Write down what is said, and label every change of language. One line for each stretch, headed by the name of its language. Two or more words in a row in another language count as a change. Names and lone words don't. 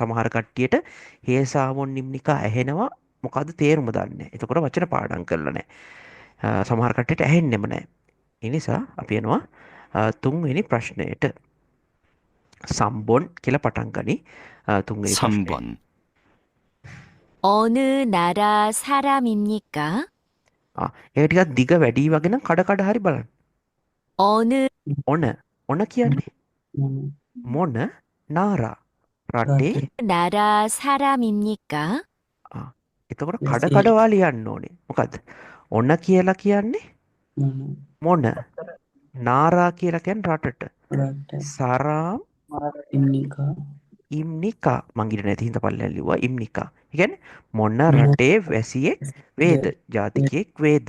Sinhala: සමහර කට්ටියට
Korean: හේසාවොන් ඉම්නිකා
Sinhala: ඇහෙනවා මොකද්ද තේරුම දන්නේ නැහැ. එතකොට වචන පාඩම් කරලා නැහැ. සමහර කට්ටියට ඇහෙන්නෙම නැහැ. ඒ නිසා අපි යනවා තුන්වෙනි ප්‍රශ්නයට. සම්බොන් කියලා පටන් ගනි. තුන්වෙනි ප්‍රශ්නය.
Korean: 3번. 어느 나라 사람입니까?
Sinhala: ඒක ටිකක් දිග වැඩි වගේ නම් කඩ කඩ හරි බලන්න.
Korean: 어느
Sinhala: ඔන කියන්නේ මොන නාරා රටේ.
Korean: 나라 사람입니까?
Sinhala: එතකොට කඩ කඩවා ලියන්න ඕනේ. මොකද්ද? ඔන කියලා කියන්නේ මොන, නාරා කියලා කියන්නේ රටට,
Korean: සරාම් ඉම්නිකා
Sinhala: මං ඉන්නේ නැති හින්දා පල්ලෙන් ලිව්වා ඉම්නිකා. ඒ කියන්නේ මොන රටේ වැසියෙක් වේද, ජාතිකයෙක් වේද.